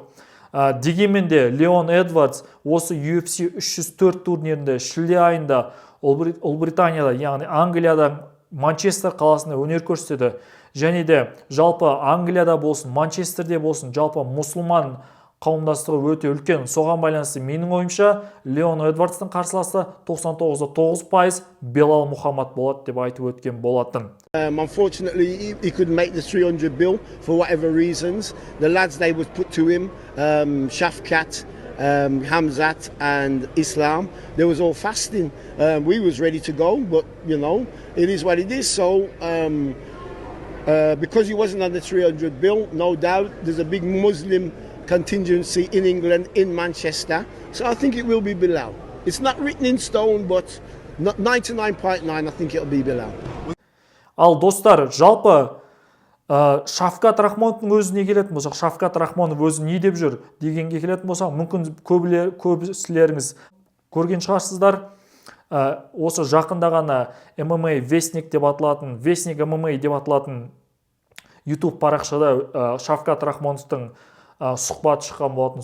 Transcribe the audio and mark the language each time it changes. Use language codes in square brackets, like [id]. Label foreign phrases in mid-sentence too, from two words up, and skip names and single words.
[kk] Дегенмен де Леон Эдвардс осы UFC 304 турнирінде шілде айында Ұлыбританияда, яғни Англияда Манчестер қаласында өнер көрсетеді. Және де жалпы Англияда болсын, Манчестерде болсын, жалпы мұсылман қауымдастығы өте үлкен. Соған байланысты менің ойымша Леон Эдвардстың қарсыласы 99.9% Белал Мухаммад болады деп айтып өткен болатын. [en] Unfortunately, he couldn't make the 300 bill for whatever reasons. The lads they was put to him, Shafkat, Hamzat and Islam, they was all fasting. We was ready to go, but you know, it is what it is. So because he wasn't on the 300 bill, no doubt there's a big Muslim contingency in England, in Manchester. So I think it will be Bilal. It's not written in stone, but 99.9 I think it'll be Bilal. [kk] Ал достар, жалпы Шавкат Рахмоновтың өзіне келетін болсақ, Шавкат Рахмонов өзі не деп жүр дегенге келетін болсақ, мүмкін көбісілеріңіз көрген шығарсыздар. Осы жақында ғана MMA Вестник деп аталатын, Вестник MMA деп аталатын YouTube парақшада Шавкат Рахмоновтың сұхбат шыққан болатын.